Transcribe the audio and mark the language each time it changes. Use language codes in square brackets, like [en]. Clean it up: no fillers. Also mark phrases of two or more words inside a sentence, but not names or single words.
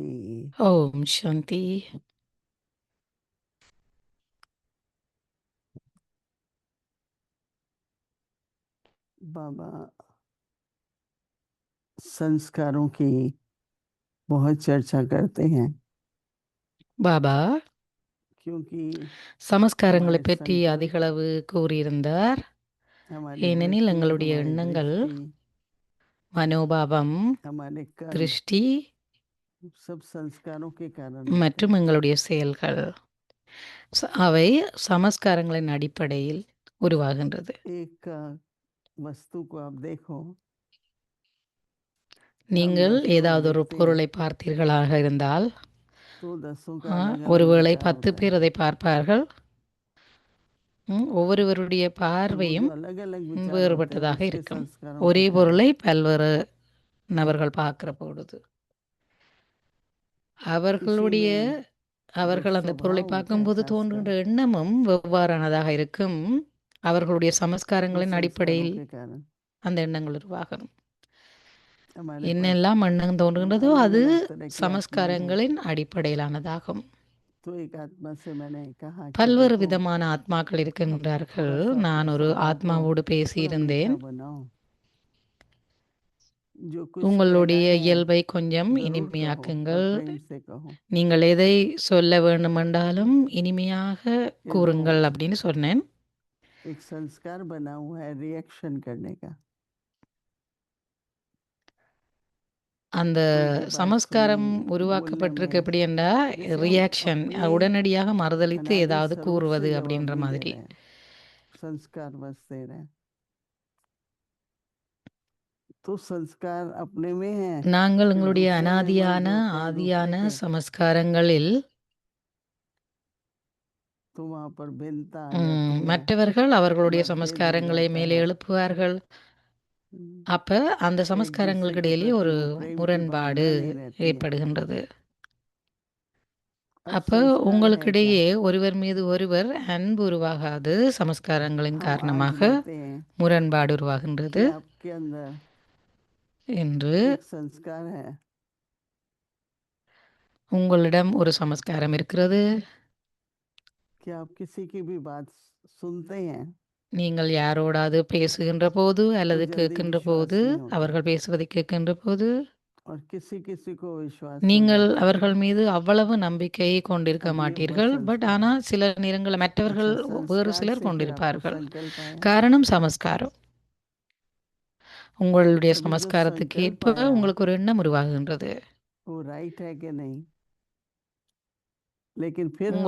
[ta] ஓம் சாந்தி. [hi] बाबा संस्कारों की बहुत चर्चा करते हैं [ta] பாபா [hi] क्योंकि [ta] சமஸ்காரங்களை பற்றி அதிகளவு கூறியிருந்தார். ஏனெனில் எங்களுடைய எண்ணங்கள், மனோபாவம், [hi] हमारे कर्म [ta] திருஷ்டி [hi] सब संस्कारों के कारण [ta] மற்றும் எங்களுடைய செயல்கள் அவை சமஸ்காரங்களின் அடிப்படையில் உருவாகின்றது. [hi] एक वस्तु को आप देखो, [ta] நீங்கள் ஏதாவது ஒரு பொருளை பார்த்தீர்களாக இருந்தால் [hi] तो दसों का अलग [ta] ஒருவேளை [hi] विचार [ta] 10 [hi] होता है। [ta] பேர் அதை பார்ப்பார்கள். ஒவ்வொருவருடைய பார்வையும் [hi] अलग अलग विचार होते हैं, [ta] வேறுபட்டதாக [hi] उसके [ta] இருக்கும். [hi] संस्कारों [ta] ஒரே [hi] के कारण। [ta] பொருளை பல்வேறு நபர்கள் பார்க்கிற பொழுது அவர்களுடைய [hi] में [ta] அவர்கள் அந்த பொருளை [hi] स्वभाव होता है [ta] பார்க்கும்போது [hi] खासकर [ta] தோன்றுகின்ற எண்ணமும் வெவ்வேறானதாக இருக்கும். அவர்களுடைய [hi] वो [ta] சமஸ்காரங்களின் [hi] संस्कारों [ta] அடிப்படையில் [hi] के कारण [ta] அந்த எண்ணங்கள் உருவாகும். [hi] हमारे पास [ta] என்னெல்லாம் எண்ணம் தோன்றுகின்றதோ [hi] अलग [ta] அது [hi] अलग तरह की आत्माएं हैं। [ta] சமஸ்காரங்களின் அடிப்படையிலானதாகும். [hi] तो एक आत्मा से मैंने कहा कि [ta] பல்வேறு [hi] देखो [ta] விதமான ஆத்மாக்கள் [hi] अब [ta] இருக்கின்றார்கள். [hi] थोड़ा सा [ta] நான் [hi] अपने [ta] ஒரு [hi] स्वभाव को [ta] ஆத்மாவோடு [hi] थोड़ा [ta] பேசியிருந்தேன். [hi] मीठा बनाओ, जो कुछ कहना [ta] உங்களுடைய [hi] है [ta] இயல்பை கொஞ்சம் [hi] जरूर कहो [ta] இனிமையாக்குங்கள். [hi] और प्रेम से कहो। [ta] நீங்கள் எதை சொல்ல வேண்டுமென்றாலும் இனிமையாக [hi] ये [ta] கூறுங்கள் [hi] जो [ta] அப்படின்னு சொன்னேன். [hi] एक संस्कार बना हुआ है रिएक्शन करने का, [ta] அந்த [hi] कोई की बात [ta] சமஸ்காரம் [hi] सुनी बोलने [ta] உருவாக்கப்பட்டிருக்கு [hi] में, [ta] எப்படி என்றால் [hi] जैसे हम [ta] ரியாக்ஷன், [hi] अपने [ta] உடனடியாக மறுதலித்து [hi] अनादि [ta] ஏதாவது [hi] स्वरूप [ta] கூறுவது [hi] से जवाब [ta] அப்படின்ற [hi] नहीं दे [ta] மாதிரி. [hi] रहे हैं, संस्कार बस दे रहे हैं। तो संस्कार अपने में है, [ta] நாங்கள் [hi] फिर [ta] எங்களுடைய [hi] दूसरे में मन [ta] அனாதியான [hi] जोड़ते हैं [ta] ஆதியான [hi] दूसरे के, [ta] சமஸ்காரங்களில் [hi] तो वहां पर भिन्नता आ जाती है, [ta] மற்றவர்கள் அவர்களுடைய [hi] मतभेद हो [ta] சமஸ்காரங்களை [hi] जाता [ta] மேலே [hi] है। [ta] எழுப்புவார்கள். அப்ப அந்த [hi] एक दूसरे [ta] சமஸ்காரங்களுக்கு [hi] के [ta] இடையிலே [hi] प्रति [ta] ஒரு [hi] वो प्रेम की [ta] முரண்பாடு [hi] भावना नहीं रहती है। [ta] ஏற்படுகின்றது. [hi] अब [ta] அப்ப [hi] संस्कार है क्या? [ta] உங்களுக்கிடையே ஒருவர் மீது ஒருவர் அன்பு உருவாகாது. சமஸ்காரங்களின் [hi] हम [ta] காரணமாக [hi] आज कहते हैं [ta] முரண்பாடு உருவாகின்றது [hi] कि आपके अंदर [ta] என்று. [hi] एक संस्कार है [ta] உங்களிடம் ஒரு சமஸ்காரம் இருக்கிறது. [hi] कि आप किसी की भी बात सुनते हैं [ta] நீங்கள் யாரோடாவது பேசுகின்ற போது அல்லது [hi] जल्दी [ta] கேட்கின்ற [hi] विश्वास [ta] போது, [hi] नहीं होता, [ta] அவர்கள் பேசுவதை கேட்கின்ற போது [hi] और किसी किसी को विश्वास हो [ta] நீங்கள் [hi] जाता है। [ta] அவர்கள் மீது அவ்வளவு நம்பிக்கை கொண்டிருக்க [hi] अब ये हुआ [ta] மாட்டீர்கள். பட் [hi] संस्कार। [ta] ஆனால் சில நேரங்களில் மற்றவர்கள் [hi] अच्छा, [ta] வேறு [hi] संस्कार [ta] சிலர் [hi] से फिर आपको [ta] கொண்டிருப்பார்கள். [hi] संकल्प आया। [ta] காரணம் சமஸ்காரம். உங்களுடைய [hi] अभी जो [ta] சமஸ்காரத்துக்கு [hi] संकल्प [ta] ஏற்ப [hi] आया [ta] உங்களுக்கு ஒரு எண்ணம் உருவாகின்றது. [hi] वो राइट है कि नहीं, लेकिन फिर हम उस